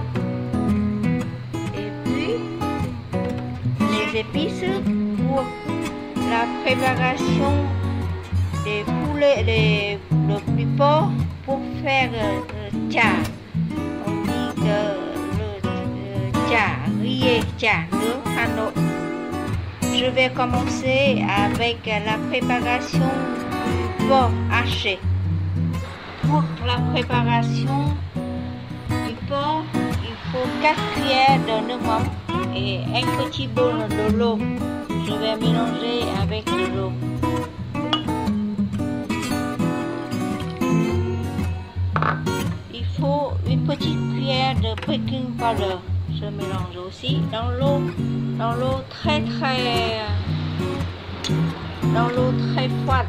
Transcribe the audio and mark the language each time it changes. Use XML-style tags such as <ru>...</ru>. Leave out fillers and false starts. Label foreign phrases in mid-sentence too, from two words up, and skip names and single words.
<fr>Et puis, les épices pour la préparation des poulets, du porc pour faire le chả. On dit que le chả, riz</fr> <vi>chả nướng Hà Nội.</vi> <fr>Je vais commencer avec la préparation du porc haché. Pour la préparation du porc, il faut 4 cuillères de</fr> <vi>nước mắm</vi> <fr>et un petit bol de l'eau. Je vais mélanger avec de l'eau. Il faut une petite cuillère de</fr> <en>baking powder.</en> <fr>Je mélange aussi dans l'eau très froide.</fr>